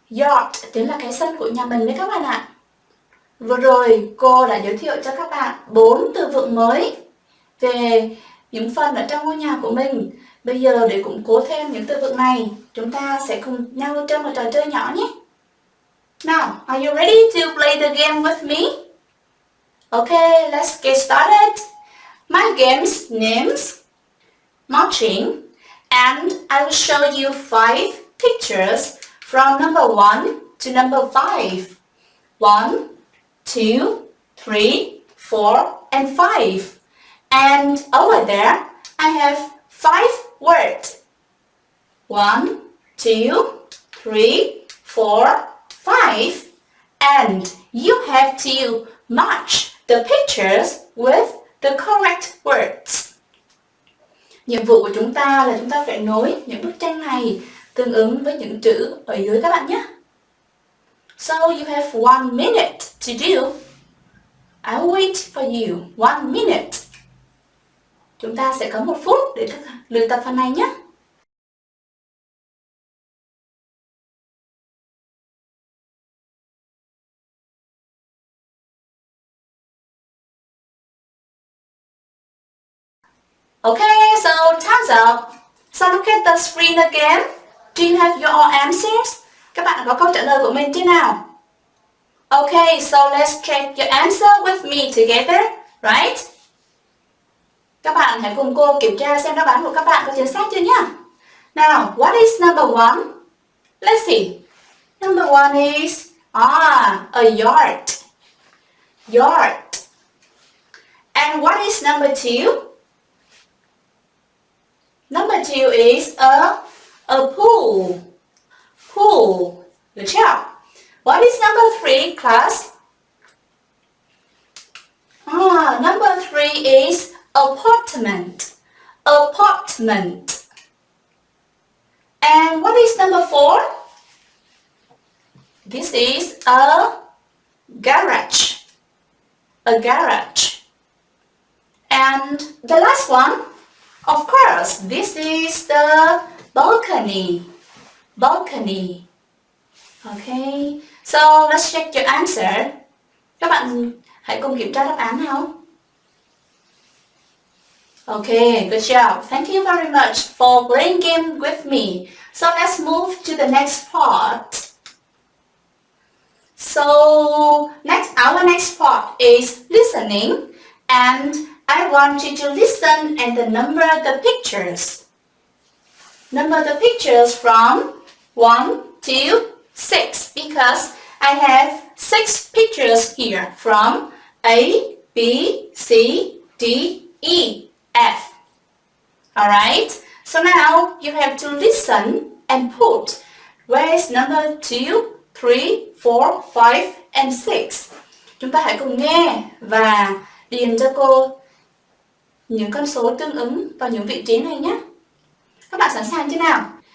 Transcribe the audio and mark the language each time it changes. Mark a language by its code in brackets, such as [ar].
[vi] Yard chính là cái sân của nhà mình đấy các bạn ạ. Vừa rồi cô đã giới thiệu cho các bạn 4 từ vựng mới về những phần ở trong ngôi nhà của mình. Bây giờ để củng cố thêm những từ vựng này, chúng ta sẽ cùng nhau chơi một trò chơi nhỏ nhé. [en] Now, are you ready to play the game with me? Okay, let's get started. My game's name's Marching, and I will show you 5 pictures from number 1 to number 5. 1, 2, 3, 4, and 5. And over there, I have 5 words. 1, 2, 3, 4, 5. And you have to match the pictures with the correct words. [vi] Nhiệm vụ của chúng ta là chúng ta phải nối những bức tranh này tương ứng với những chữ ở dưới các bạn nhé. [en] So you have 1 minute to do. I'll wait for you 1 minute. [vi] Chúng ta sẽ có 1 phút để luyện tập phần này nhé. [en] Okay, so time's up. So look at the screen again. Do you have your answers? [vi] Các bạn có câu trả lời của mình chưa nào? [en] Okay, so let's check your answer with me together, right? [vi] Các bạn hãy cùng cô kiểm tra xem đáp án của các bạn có chính xác chưa nhé. [en] Now, what is number 1? Let's see. Number 1 is a yard. Yard. And what is number 2? Number 2 is a pool. Pool. Good job. What is number 3, class? Number 3 is apartment. Apartment. And what is number 4? This is a garage. A garage. And the last one, of course, this is the balcony. Balcony. Okay, so let's check your answer. [vi] Các bạn hãy cùng kiểm tra đáp án nào. [en] Okay, good job. Thank you very much for playing game with me. So let's move to the next part. So our next part is listening, and I want you to listen and number the pictures. Number the pictures from 1 to 6 because I have 6 pictures here from A, B, C, D, E, F. Alright, so now you have to listen and put where is number 2, 3, 4, 5, and 6. [vi] Chúng ta hãy cùng nghe và điền cho cô những con số tương ứng vào những vị trí này nhé. Các bạn sẵn sàng chưa nào?